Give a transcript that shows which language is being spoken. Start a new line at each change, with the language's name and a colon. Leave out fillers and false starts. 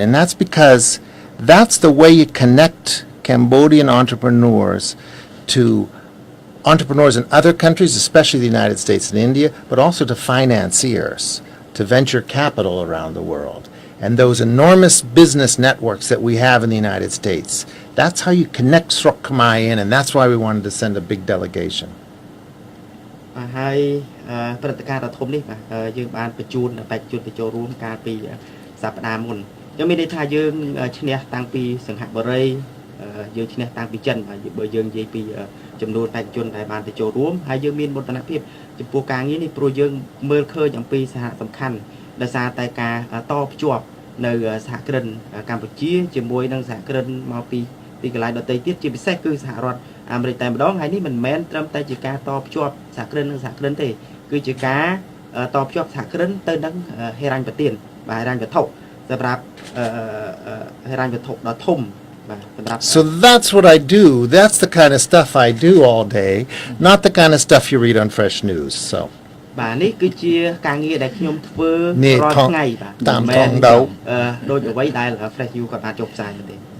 English: And that's because that's the way you connect Cambodian entrepreneurs to entrepreneurs in other countries, especially the United States and India, but also to financiers, to venture capital around the world. And those enormous business networks that we have in the United States, that's how you connect Srok Khmer in, and that's why we wanted to send a big delegation.
Khmer: ហើយព្រឹត្តិការណ៍ដ៏ធំនេះបាទយើងបានបញ្ជូនបេក្ខជនទៅចូលរួមកាលពីសប្តាហ៍មុនខ្ញុំមានន័យថាយើងឈ្នះតាំងពីសង្ហបុរីយើងឈ្នះតាំងពីចិនបើយើងនិយាយពី ចំនួនបេក្ខជនដែលបានទៅចូលរួមហើយយើងមានមោទនភាពចំពោះការងារនេះព្រោះយើងមើលឃើញអំពីសារៈសំខាន់ដោយសារតែការតភ្ជាប់នៅសហគ្រិនកម្ពុជាជាមួយនឹងសហគ្រិនមកពីកន្លែងដទៃទៀតជាពិសេសគឺសហរដ្ឋអាមេរិកតែម្ដងហើយនេះមិនមែនត្រឹមតែជាការតភ្ជាប់សហគ្រិននិងសហគ្រិនទេគឺជាការតភ្ជាប់សហគ្រិនទៅនឹងហិរញ្ញប្បទានបាទហិរញ្ញវត្ថុសម្រាប់ហិរញ្ញវត្ថុដ៏ធំបាទសម្រាប់
English: So that's what I do. That's the kind of stuff I do all day, not the kind of stuff you read on Fresh News. So
Khmer: បាទនេះគឺជាការងារដែលខ្ញុំធ្វើរាល់ថ្ងៃបាទ តាមថងដោ ដូចអ្វីដែល Fresh News គាត់បានចុះផ្សាយទៅទេ